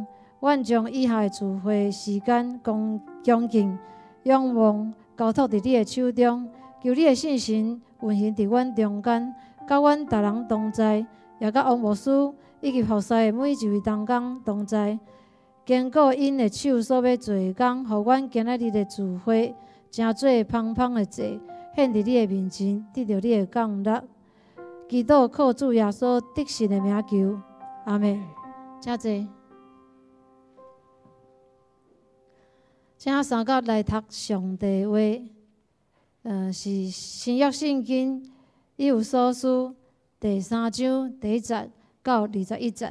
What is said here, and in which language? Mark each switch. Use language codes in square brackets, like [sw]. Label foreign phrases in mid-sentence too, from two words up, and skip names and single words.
[nan] 阮将以下的聚会时间恭敬、仰望交托伫你的手中，求你的信心运行伫阮中间，甲阮逐人同在，也甲王牧师以及服侍的每一位同工同在，坚固因的手所要做的工，互阮今仔日的聚会成做芳芳的祭，献伫你的面前，得到你的降纳。祈祷靠主耶稣得胜的名求，阿门。请坐。请三角来读上帝话，是新约圣经以弗所书第3章第1节到21节。